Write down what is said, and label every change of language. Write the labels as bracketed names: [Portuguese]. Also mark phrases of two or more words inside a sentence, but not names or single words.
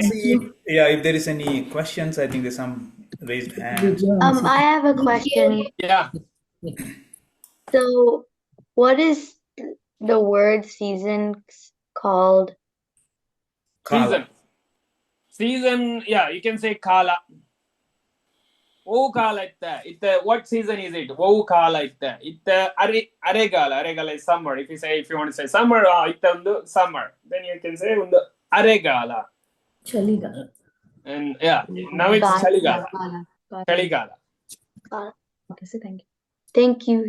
[English] If there is any questions, I think there's some raised hands. I have a question. Yeah. So, what is the word seasons called? Season, yeah, you can say kala. [Tulu] Oh, kala itta. [English] What season is it? Oh, [Tulu] kala itta. Itta aregala [English] is summer. If you want to say summer, [Tulu] itta undu [English] summer. Then you can say [Tulu] undu aregala. [English] Chaligala. And yeah, now it's chaligala. Okay, so thank you.